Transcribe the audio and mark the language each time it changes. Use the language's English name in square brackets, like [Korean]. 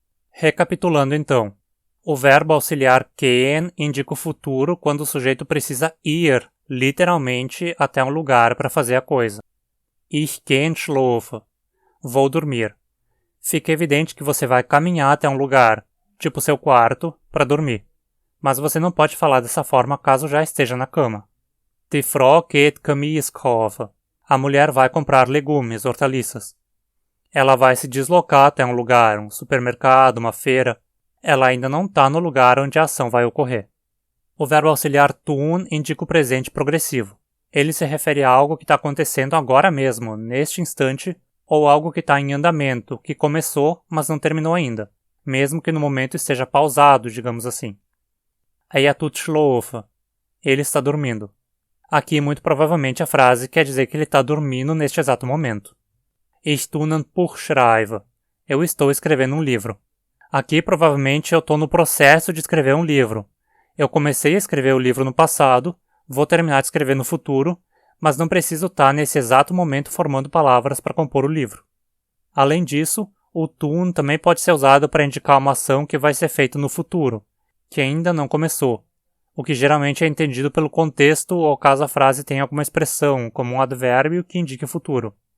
[Portuguese] Recapitulando então, o verbo auxiliar gehen indica o futuro quando o sujeito precisa ir, literalmente, até um lugar para fazer a coisa. [German] Ich gehe schlafen. [Portuguese] Vou dormir. Fica evidente que você vai caminhar até um lugar, tipo seu quarto, para dormir. Mas você não pode falar dessa forma caso já esteja na cama. [German] Die Frau geht Gemüse kaufen. [Portuguese] A mulher vai comprar legumes, hortaliças. Ela vai se deslocar até um lugar, um supermercado, uma feira. Ela ainda não está no lugar onde a ação vai ocorrer. O verbo auxiliar tun indica o presente progressivo. Ele se refere a algo que está acontecendo agora mesmo, neste instante, ou algo que está em andamento, que começou, mas não terminou ainda, mesmo que no momento esteja pausado, digamos assim. [German] Er tut schlafen. [Portuguese] Ele está dormindo. Aqui, muito provavelmente, a frase quer dizer que ele está dormindo neste exato momento. [German] Ich tue ein Buch schreiben. [Portuguese] Eu estou escrevendo um livro. Aqui, provavelmente, eu estou no processo de escrever um livro. Eu comecei a escrever o livro no passado, vou terminar de escrever no futuro, mas não preciso estar nesse exato momento formando palavras para compor o livro. Além disso, o tun também pode ser usado para indicar uma ação que vai ser feita no futuro, que ainda não começou, o que geralmente é entendido pelo contexto ou caso a frase tenha alguma expressão, como um advérbio que indique o futuro.